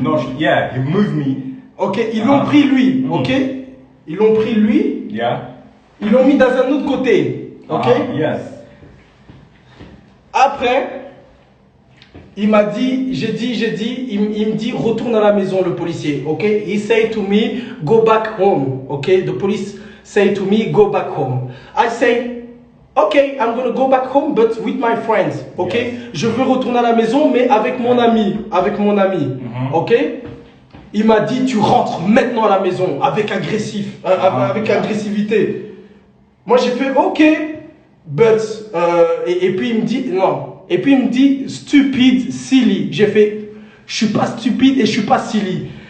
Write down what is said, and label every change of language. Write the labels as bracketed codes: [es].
[en] No, yeah, he moved me. [fr] Ok, ils l'ont pris lui. Ok, ils l'ont pris lui. [en] Yeah. [fr] Ils l'ont mis dans un autre côté. [en] Ok. Yes. [fr] Après, il m'a dit, il me dit, retourne à la maison, le policier. [en] Ok. He said to me, go back home. Ok. The police say to me, go back home. I say, okay, I'm gonna go back home, but with my friends. Ok. Yes. [fr] Je veux retourner à la maison, mais avec mon ami. Ok. Il m'a dit, tu rentres maintenant à la maison avec agressivité. Moi, j'ai fait, ok, but, et puis il me dit, non. Et puis il me dit, stupide, silly. J'ai fait, je suis pas stupide et je suis pas silly.